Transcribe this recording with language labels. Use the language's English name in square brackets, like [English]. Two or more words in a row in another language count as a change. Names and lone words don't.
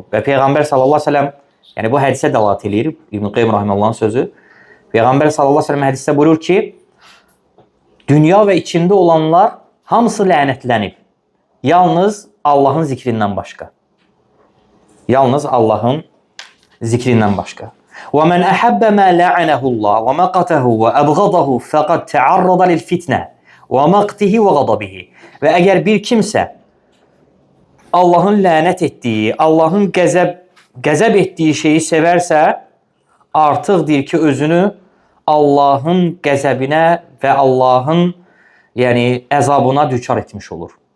[Azerbaijani] Və Peyğəmbər [Arabic] صلى الله عليه وسلم, [Azerbaijani] yəni bu hədisə dəlalət eləyir, İbn Qayyim rahimehullahın sözü. Peyğəmbər [Arabic] صلى الله عليه وسلم [Azerbaijani] hədisdə buyurur ki, dünya və içində olanlar hamısı lənətlənib. Yalnız Allahın zikrindən başqa. Yalnız Allahın zikrindən başqa. [Arabic] وَمَنْ أَحَبَّ مَا لَعَنَهُ اللّٰهُ وَمَقَتَهُ وَأَبْغَضَهُ فَقَدْ تَعَرَّضَ لِلْفِتْنَةِ وَمَقْتِهِ وَغَضَبِهِ. [Azerbaijani] Və əgər bir kimsə Allahın lənət etdiyi, Allahın qəzəb etdiyi şeyi sevərsə, artıq deyir ki, özünü Allahın qəzəbinə və Allahın əzabına düçar etmiş olur.